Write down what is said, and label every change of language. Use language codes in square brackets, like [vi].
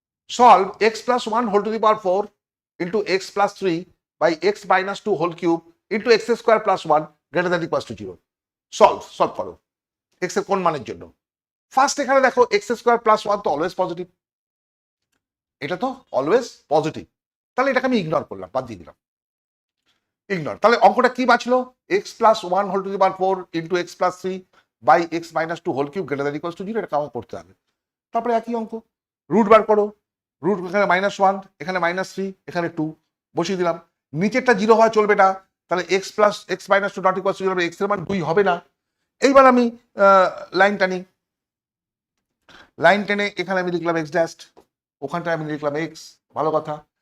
[en] Solve x plus 1 whole to the power 4 into x plus 3 by x minus 2 whole cube into x square plus 1 greater than equals to 0. [bn] Solve করো x এর কোন মানের জন্য। First এখানে দেখো x square plus 1 তো always positive, এটা তো অলওয়েজ পজিটিভ, তাহলে এটাকে আমি ইগনোর করলাম, বাদ দিয়ে দিলাম, ইগনোর। তাহলে অঙ্কটা কি বাঁচলো, [en] x plus 1 whole to the power 4 into x plus 3 by x minus 2 whole cube greater than equals to 0, [bn] এটা আমার করতে হবে। তারপরে একই অঙ্ক, রুট বার করো, রুট এখানে -1, এখানে -3, এখানে 2 বসিয়ে দিলাম। নিচেরটা 0 হওয়া চলবে না, তাহলে [en] x plus x minus 2 not equals to 0, [bn] x এর মান 2 হবে না। এইবার আমি লাইন টানি, লাইন টেনে এখানে আমি লিখলাম x ড্যাশ, ওখানটায় আমি লিখলাম x, ভালো কথা।